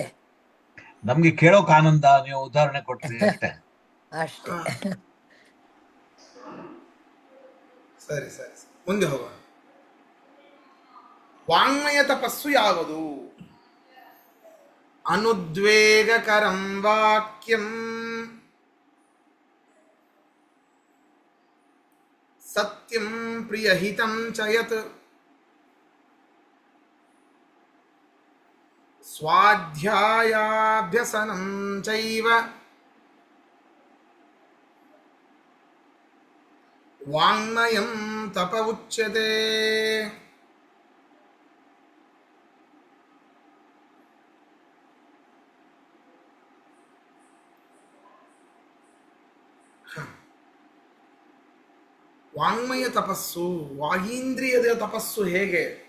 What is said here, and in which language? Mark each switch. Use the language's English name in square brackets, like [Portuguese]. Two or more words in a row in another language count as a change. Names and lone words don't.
[Kannada] ನಮ್ಗೆ ಕೇಳೋಕ್ ಆನಂದ, ನೀವು ಉದಾಹರಣೆ ಕೊಟ್ರಿ ಅಷ್ಟೇ. ಅಷ್ಟೇ. ಸರಿ ಸರಿ, ಮುಂದೆ ಹೋಗೋಣ. ವಾಂಗ್ಮಯ ತಪಸ್ಸು ಯಾವುದು? [Sanskrit] ಅನುದ್ವೇಗಕರಂ ವಾಕ್ಯಂ ಸತ್ಯಂ ಪ್ರಿಯಹಿತಂ ಚ ಯತ್ ಸ್ವಾಧ್ಯಾಯಾಭ್ಯಸನಂ ಚೈವ ವಾಂಗ್ಮಯಂ ತಪ ಉಚ್ಯತೆ. [Kannada] ವಾಂಗ್ಮಯ ತಪಸ್ಸು, ವಾಗೀಂದ್ರಿಯದ ತಪಸ್ಸು ಹೇಗೆ?